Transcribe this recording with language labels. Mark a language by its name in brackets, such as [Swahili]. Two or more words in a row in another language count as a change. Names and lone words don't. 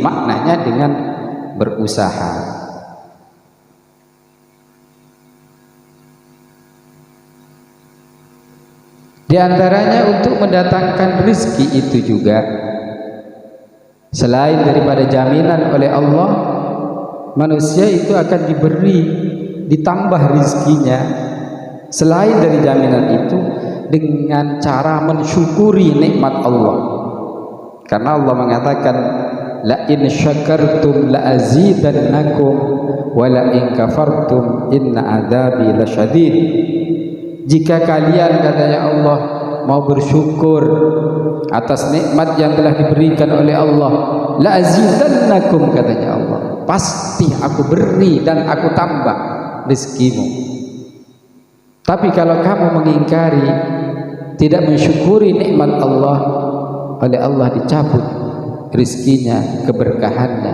[Indonesian] Maknanya dengan berusaha. Di antaranya untuk mendatangkan rizki itu juga, selain daripada jaminan oleh Allah, manusia itu akan ditambah rizkinya. Selain dari jaminan itu, dengan cara mensyukuri nikmat Allah. Karena Allah mengatakan, [Arabic] لئن شكرتم لأزيدنكم ولئن كفرتم إن عذابي لشديد. [Indonesian] Jika kalian, katanya Allah, mau bersyukur atas nikmat yang telah diberikan oleh Allah, [Arabic] لأزيدنكم, [Indonesian] katanya Allah, pasti aku beri dan aku tambah rezekimu. Tapi kalau kamu mengingkari, tidak mensyukuri nikmat Allah, oleh Allah dicabut rezekinya, keberkahannya.